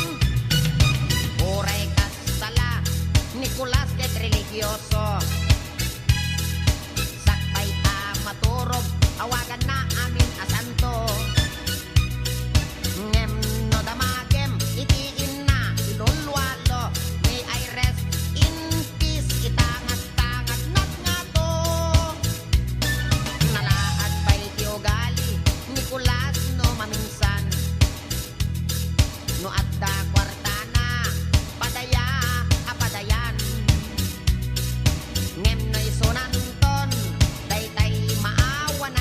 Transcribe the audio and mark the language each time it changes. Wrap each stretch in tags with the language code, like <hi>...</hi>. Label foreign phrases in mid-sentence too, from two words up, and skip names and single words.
<ilo>Uray kasala, Nicolas ket religyoso. Sakbay ta maturog, awagan na amin asanto. Ngem no damagem, itiin na ilulwalo.</ilo> <en>May I rest in peace,</en> <ilo>itangat-tangat nat nga to. Nalaad pa'y tiugali, Nicolas no maminsan. No adda kwarta na, padaya apadayan. Ngem no isunanton, daytay maawanan.</ilo>